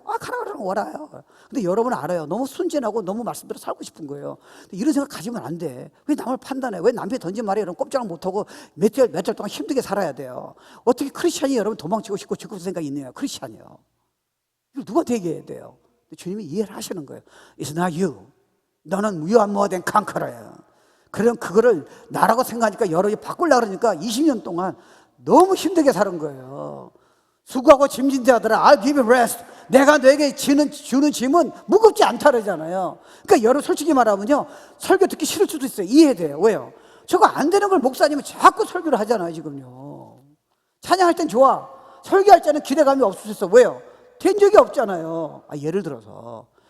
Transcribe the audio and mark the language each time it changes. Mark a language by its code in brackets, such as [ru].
[ko] 가라 그러면 와라요. 근데 여러분은 알아요. 너무 순진하고 너무 말씀대로 살고 싶은 거예요. 근데 이런 생각 가지면 안 돼. 왜 남을 판단해? 왜 남편이 던진 말에 여러분 꼼짝을 못하고 몇 달 동안 힘들게 살아야 돼요? 어떻게 크리스찬이 여러분 도망치고 싶고 죽고 싶은 생각이 있네요. 크리스찬이요. 이걸 누구한테 얘기해야 돼요? 주님이 이해를 하시는 거예요. [en] It's not you. [ko] 너는 [en] you are more than conqueror야. 그럼 그거를 나라고 생각하니까 여러분이 바꾸려고 그러니까 20년 동안 너무 힘들게 사는 거예요. [ko] 수고하고 짐진 자들아, [en] I'll give you rest. [ko] 내가 너에게 주는 짐은 무겁지 않다 그러잖아요. 그러니까 여러분 솔직히 말하면요, 설교 듣기 싫을 수도 있어요. 이해돼요. 왜요? 저거 안 되는 걸 목사님은 자꾸 설교를 하잖아요. 지금요. 찬양할 땐 좋아. 설교할 때는 기대감이 없을 수 있어. 왜요? 된 적이 없잖아요. 예를 들어서.